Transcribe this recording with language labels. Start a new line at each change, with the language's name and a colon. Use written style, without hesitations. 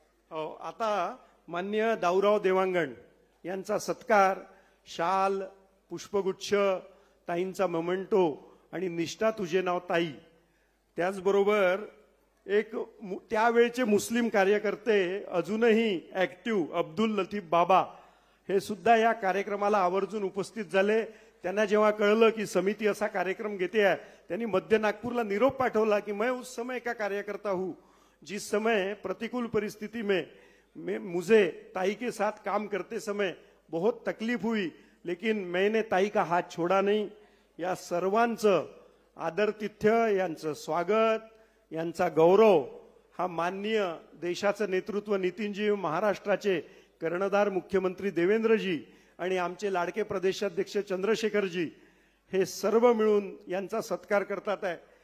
Marathi: हो, आता माननीय दाऊराव देवांगण यांचा सत्कार, शाल, पुष्पगुच्छ, ताईंचा मोमेंटो आणि निष्ठा तुझे नाव ताई. त्याचबरोबर एक त्यावेळचे मुस्लिम कार्यकर्ते अजूनही ऍक्टिव्ह अब्दुल लतीफ बाबा हे सुद्धा या कार्यक्रमाला आवर्जून उपस्थित झाले. त्यांना जेव्हा कळलं की समिती असा कार्यक्रम घेते आहे, त्यांनी मध्य नागपूरला निरोप पाठवला की
Hindi: मैं उस समय का कार्यकर्ता हूँ जिस समय प्रतिकूल परिस्थिति में मुझे ताई के साथ काम करते समय बहुत तकलीफ हुई, लेकिन मैंने ताई का हाथ छोड़ा नहीं.
Marathi: या सर्वांचं आदरातिथ्य, यांचं स्वागत, यांचा गौरव हा माननीय देशाचं नेतृत्व नितीनजी, महाराष्ट्राचे कर्णधार मुख्यमंत्री देवेंद्रजी आणि आमचे लाडके प्रदेशाध्यक्ष चंद्रशेखरजी हे सर्व मिळून यांचा सत्कार करतात आहे.